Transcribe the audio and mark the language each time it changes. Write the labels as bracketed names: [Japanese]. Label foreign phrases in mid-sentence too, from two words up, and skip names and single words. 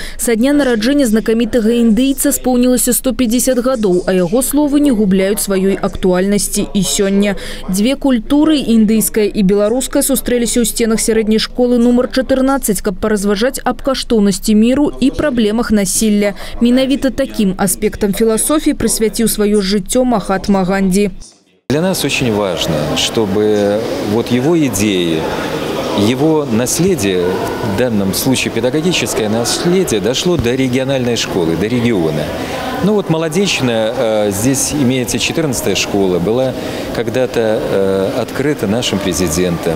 [Belarusian] Са дня нараджэння знакамітага індыйца споўнілася 150 гадоў, а яго словы не губляюць сваёй актуальнасці і сёння. Дзве культуры, індыйская і беларуская, сустрэліся ў сценах сярэдняй школы нумар 14, каб паразважаць аб каштоўнасці міру і праблемах насілля. Менавіта такім аспектам філасофіі прысвяціў сваё жыццё Махатма Ганди. [Russian] Для нас очень важно, чтобы вот его идеи, его наследие, в данном случае педагогическое наследие, дошло до региональной школы, до региона. Ну вот Молодечная, здесь имеется 14-я школа, была когда-то открыта нашим президентом.